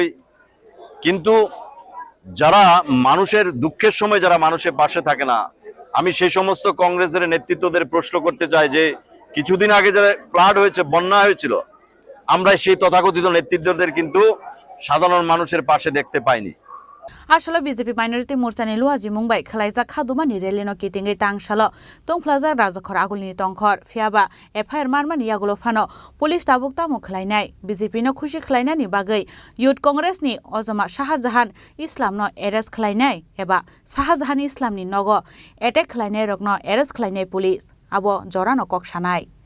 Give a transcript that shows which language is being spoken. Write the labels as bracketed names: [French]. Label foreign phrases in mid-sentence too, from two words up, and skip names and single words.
[Bangla] কিন্তু যারা মানুষের দুঃখের সময় যারা মানুষের পাশে থাকে না, আমি সেই সমস্ত কংগ্রেসের নেতৃত্বদের প্রশ্ন করতে চাই যে কিছুদিন আগে যারা ফ্লাড হয়েছে, বন্যা হয়েছিল, আমরা সেই তথাকথিত নেতৃত্বদের কিন্তু সাধারণ মানুষের পাশে দেখতে পাইনি। আসলে বিজেপি [Kok Borok] মাইनरिटी मोर्चानि लुवाजि मुंबाइ खलाइजा खादुमानि रेलिनो किटिंगै तांसालो तंफ्लाजा राजखर आगुलनि तंखर फियाबा एफआईआर मारमानि यागुलो फानो पुलिस ताबुक तामु खलाइनाय बिजेपि नो खुशी खलाइनायनि बागै युथ कांग्रेसनि अजमा शाहजहान इस्लामनो एरेस्ट खलाइनाय एबा शाहजहान इस्लामनि नगो एटेक खलाइनाय रगनो एरेस्ट खलाइनाय पुलिस आबो जरानो ककसानाय